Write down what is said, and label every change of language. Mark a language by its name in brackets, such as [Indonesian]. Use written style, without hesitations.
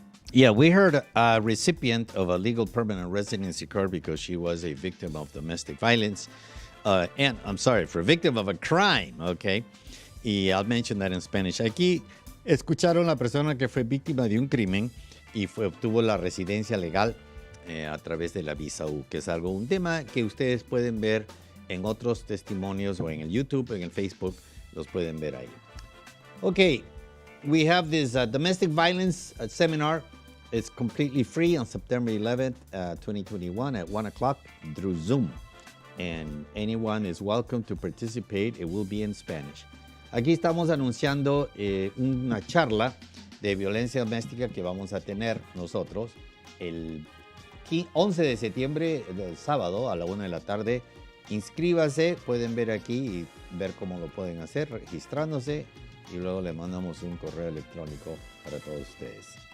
[English] Yeah, we heard a recipient of a legal permanent residency card because she was a victim of domestic violence. And I'm sorry, for a victim of a crime, okay? Y I'll mention that in Spanish. [Spanish] Aquí escucharon la persona que fue víctima de un crimen y obtuvo la residencia legal a través de la visa U, que es un tema que ustedes pueden ver en otros testimonios o en el YouTube, en el Facebook, los pueden ver ahí. [English] Okay, we have this domestic violence seminar. It's completely free on September 11th, 2021 at 1 o'clock through Zoom. And anyone is welcome to participate. It will be in Spanish. [Spanish] Aquí estamos anunciando una charla de violencia doméstica que vamos a tener nosotros el 11 de septiembre, del sábado, a la 1 de la tarde. Inscríbase, pueden ver aquí y ver cómo lo pueden hacer, registrándose, y luego le mandamos un correo electrónico para todos ustedes.